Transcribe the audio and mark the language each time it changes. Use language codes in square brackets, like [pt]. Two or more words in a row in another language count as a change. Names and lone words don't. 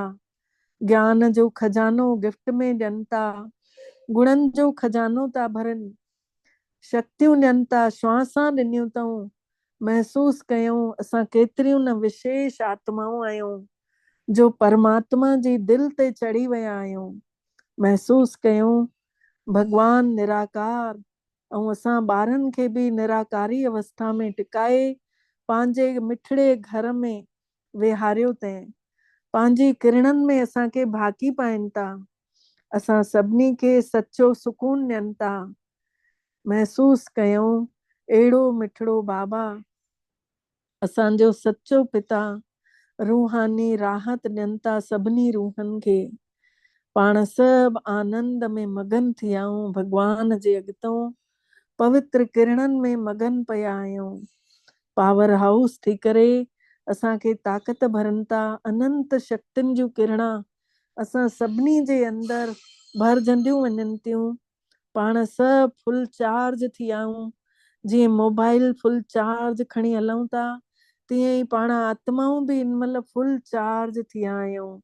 [sd] ज्ञान जो खजानो गिफ्ट में ॾियनि था, गुणनि जो खजानो था भरनि, शक्तियूं ॾियनि था, श्वासां ॾिनियूं अथऊं। महसूस कयूं असां केतिरियूं न विशेष आत्माऊं आहियूं जो परमात्मा जी दिल ते चढ़ी विया आहियूं। महसूस कयूं भगवान निराकार ऐं असां ॿारनि खे बि निराकारी अवस्था में टिकाए पंहिंजे मिठड़े घर में विहारियो अथई। पंहिंजी किरणनि में असांखे भाकी पाइनि था, असां सभिनी खे सच्चो सुकून ॾियनि था। महसूस कयूं अहिड़ो मिठड़ो बाबा असांजो सच्चो पिता रूहानी राहत ॾियनि था सभिनी रूहनि खे। पाण सभु आनंद में मगन थी विया आहियूं, भगवान जे अॻितों पवित्र किरणनि में मगन पिया आहियूं। [en] power house [sd] थी करे असांखे ताक़त भरनि था। अनंत शक्तियुनि जूं किरणा असां सभिनी जे अंदर भरजंदियूं वञनि थियूं। पाण सभु [en] full charge [sd] थी विया आहियूं। जीअं मोबाइल [en] full charge [sd] खणी हलूं था, तीअं ई पाण आत्माऊं बि इन महिल [en] full charge [sd] थी विया आहियूं।